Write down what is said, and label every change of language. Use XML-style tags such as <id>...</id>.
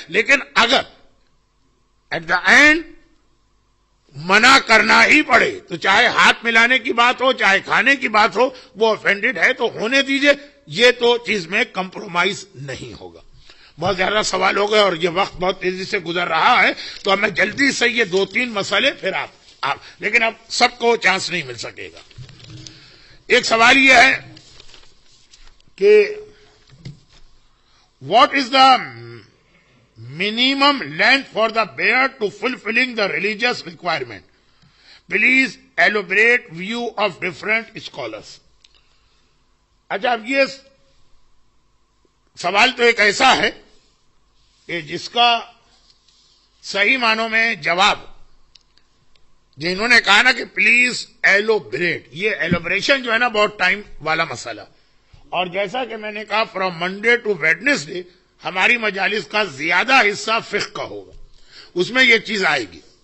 <ur>لیکن اگر at the and منع کرنا ہی پڑے تو چاہے ہاتھ ملانے کی بات ہو، چاہے کھانے کی بات ہو، وہ آفینڈڈ ہے تو ہونے دیجئے، یہ تو چیز میں کمپرومائز نہیں ہوگا. بہت زیادہ سوال ہو گئے اور یہ وقت بہت تیزی سے گزر رہا ہے، تو اب میں جلدی سے یہ 2-3 مسئلے پھر آپ لیکن اب سب کو چانس نہیں مل سکے گا. ایک سوال یہ ہے کہ</ur> <en>What is the minimum length for the beard to fulfilling the religious requirement? Please elaborate view of different scholars.</en> <ur>اچھا، اب یہ سوال تو ایک ایسا ہے کہ جس کا صحیح معنوں میں جواب، جنہوں نے کہا نا کہ پلیز ایلوبریٹ، یہ ایلوبریشن جو ہے نا بہت ٹائم والا مسئلہ، اور جیسا کہ میں نے کہا فرام منڈے ٹو ویڈنسڈے ہماری مجالس کا زیادہ حصہ فقہ کا ہوگا، اس میں یہ چیز آئے گی.</ur>